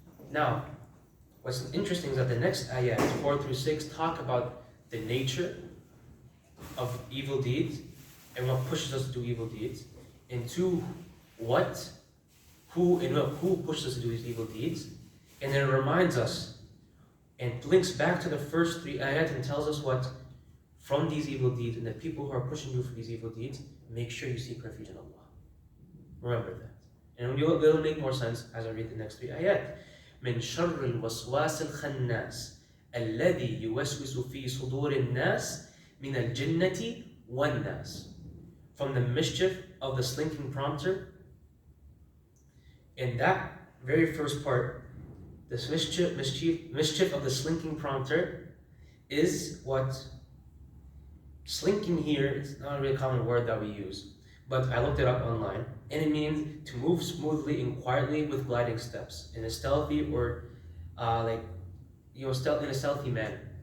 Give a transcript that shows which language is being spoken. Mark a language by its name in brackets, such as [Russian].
[English] Now, what's interesting is that the next ayah, 4 through 6, talk about the nature of evil deeds and what pushes us to do evil deeds, and two, who pushes us to do these evil deeds, and then it reminds us and links back to the first 3 ayat and tells us what from these evil deeds and the people who are pushing you for these evil deeds, make sure you seek refuge in Allah. Remember that. And it'll make more sense as I read the next 3 ayat. [Arabic] من شر الوسواس الخناس الذي يوسوس في صدور الناس من الجنة والناس. [English] From the mischief of the slinking prompter. In that very first part, this mischief of the slinking prompter is what? Slinking here is not a really common word that we use, but I looked it up online, and it means to move smoothly and quietly with gliding steps in a stealthy or in a stealthy manner.